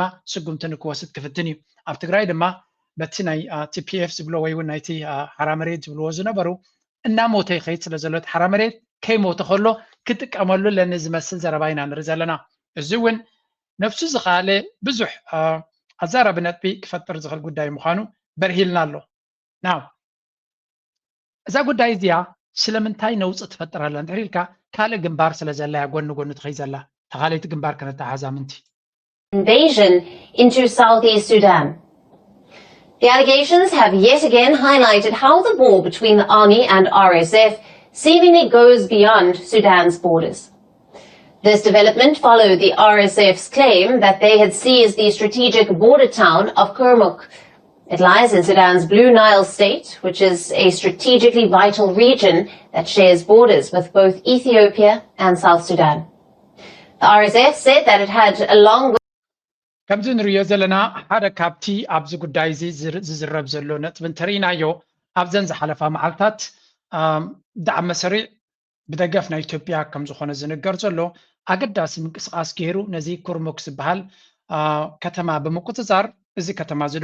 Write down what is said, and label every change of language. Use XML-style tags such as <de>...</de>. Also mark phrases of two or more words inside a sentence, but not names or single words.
<ti>ስጉምቲ ንክወስድ ክፍትን እዩ። ኣብ ትግራይ ድማ በቲ ናይ ቲፒኤፍ ዝብሎ ወይ እውን ናይቲ ሓራ መሬት ዝብልዎ ዝነበሩ እናሞተ ይኸይድ ስለ ዘሎ ሓራ መሬት ከይሞተ ከሎ ክጥቀመሉ ለኒ ዝመስል ዘረባ ኢና ንርኢ ዘለና። እዚ እውን ነፍሱ ዝኻለ ብዙሕ ኣዛራቢ ነጥቢ ክፈጥር ዝኽእል ጉዳይ ምዃኑ በርሂልና ኣሎ። ናው እዛ ጉዳይ እዚኣ ስለምንታይ ነውፅእ ትፈጥር ኣላ እንድሕር ኢልካ ካልእ ግንባር ስለ ዘላ ጎኒ ጎኒ ትኸይ ዘላ ተኻለይቲ ግንባር ከነተሓዛ ምንቲ</ti> <en>invasion into Southeast Sudan. The allegations have yet again highlighted how the war between the army and RSF seemingly goes beyond Sudan's borders. This development followed the RSF's claim that they had seized the strategic border town of Kurmuk. It lies in Sudan's Blue Nile state, which is a strategically vital region that shares borders with both Ethiopia and South Sudan. The RSF said that it had a long</en> <ti>ከምዚ ንሪኦ ዘለና ሓደ ካብቲ ኣብዚ ጉዳይ እዚ ዝዝረብ ዘሎ ነጥቢ እንተሪእናዮ ኣብዘን ዝሓለፋ መዓልታት ዳዕሚ መሰሪዕ ብደገፍ ናይ ኢትዮጵያ ከም ዝኾነ ዝንገር ዘሎ ኣገዳሲ ምንቅስቃስ ገይሩ ነዚ ኩርሙክ ዝበሃል ከተማ ብምቁፅፃር እዚ ከተማ እዚ</ti>